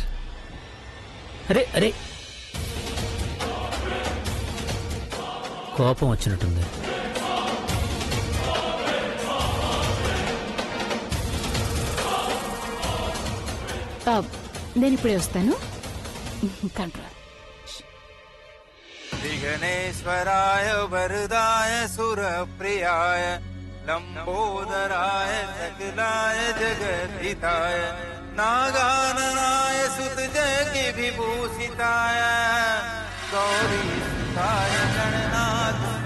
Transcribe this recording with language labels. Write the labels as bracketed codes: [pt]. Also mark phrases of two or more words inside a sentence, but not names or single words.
[te] అరే అరే, కోపం వచ్చినట్టుంది. నేను ఇప్పుడే వస్తాను. కంట్రోల్. [sa] विघ्नेश्वराय वरदाय सुरप्रियाय लंबोदराय सकलाय जगद्धिताय नागाननाय सुतजगि विभूषिताय गौरीसुताय गणनाथ